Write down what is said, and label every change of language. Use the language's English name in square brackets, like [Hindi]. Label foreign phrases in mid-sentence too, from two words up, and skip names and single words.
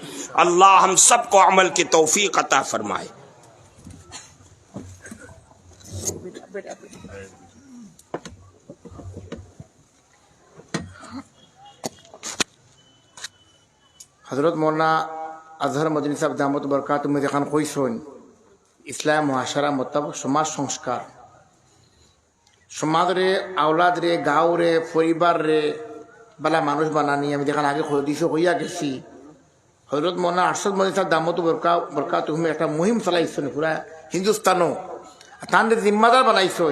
[Urdu] اللہ ہم سب کو عمل کی توفیق عطا فرمائے۔ حضرت مولانا اظہر مدنی صاحب دامت برکاتہ میں [Sylheti] দেখান কইছেন ইসলাম মহাশারা মোতাবেক সমাজ সংস্কার, সমাজ রে, আওলাদ রে, গাঁও রে, পরিবার রে বালা মানুষ বানানি আমি দেখান আগে হদিস হইয়া গেছি। হজরত মৌলানা আরশাদ মদনী সাহেব [Arabic] دامت بركاته [Sylheti] একটা মুহিম চালাইছেন পুরা হিন্দুস্তানও, তানরে জিম্মাদার বানাইছেন।